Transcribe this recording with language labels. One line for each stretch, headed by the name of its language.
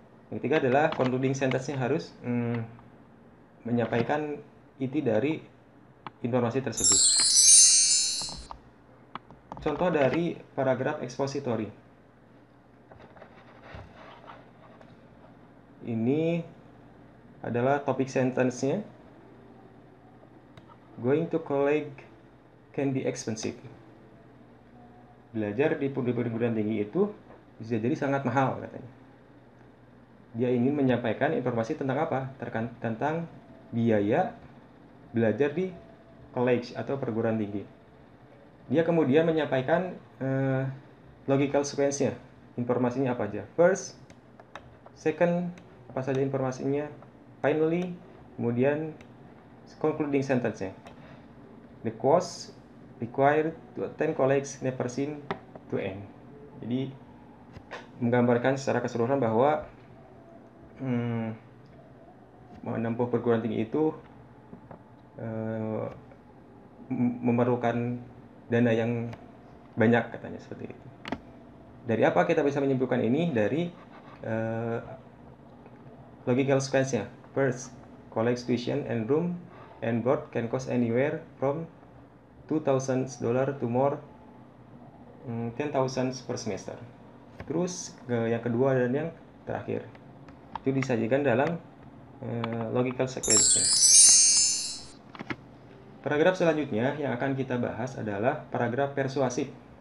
Indonesian: Yang ketiga adalah concluding sentence-nya harus menyampaikan inti dari informasi tersebut. Contoh dari paragraf expository. Ini adalah topik sentence-nya.
English: Going to college can be expensive.
Indonesian: Belajar di perguruan tinggi itu bisa jadi sangat mahal, katanya. Dia ingin menyampaikan informasi tentang apa? Tentang biaya belajar di college atau perguruan tinggi. Dia kemudian menyampaikan logical sequence-nya. Informasinya apa aja?
English: First, second,
Indonesian: apa saja informasinya?
English: Finally,
Indonesian: kemudian concluding sentence-nya.
English: The course required to attend college never seem to end.
Indonesian: Jadi menggambarkan secara keseluruhan bahwa menempuh perguruan tinggi itu memerlukan dana yang banyak, katanya seperti itu. Dari apa kita bisa menyimpulkan ini? Dari logical sequence-nya.
English: First, college tuition and room and board can cost anywhere from $2,000 to more $10,000 per semester.
Indonesian: Terus yang kedua dan yang terakhir itu disajikan dalam logical sequence-nya. Paragraf selanjutnya yang akan kita bahas adalah paragraf persuasif.